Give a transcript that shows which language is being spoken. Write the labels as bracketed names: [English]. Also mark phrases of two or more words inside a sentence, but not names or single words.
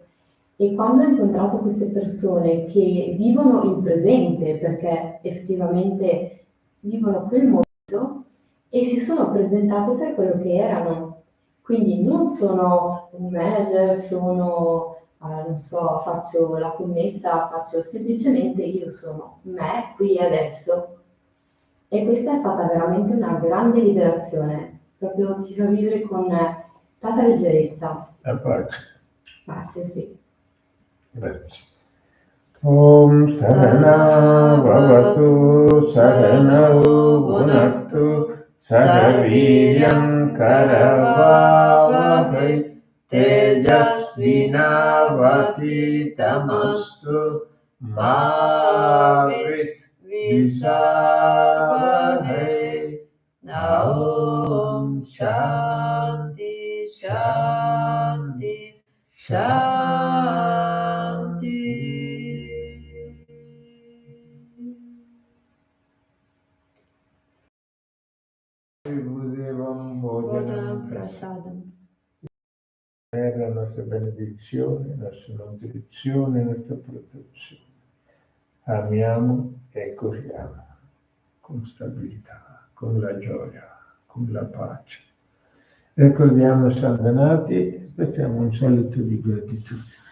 [Italian] E quando ho incontrato queste persone che vivono il presente, perché effettivamente vivono quel momento e si sono presentate per quello che erano, quindi non sono un manager, sono non so, faccio la commessa, faccio semplicemente io sono me qui e adesso. E questa è stata veramente una grande liberazione, proprio ti fa vivere con tanta leggerezza. La pace. Pace, sì. Grazie. [Sanskrit] Om Sahana Bhavatu Sahanau Bhunaktu Sahaviryam Karavavahai Tejasvinavati Tamastu Mavit Visavahai. Om Shanti Shanti Shanti. Budevam Bodhanam Prasadam. [Italian] la nostra benedizione, la nostra nutrizione, la nostra protezione. Amiamo e corriamo con stabilità, con la gioia, con la pace. Ricordiamo Santa Nati e facciamo un saluto di gratitudine.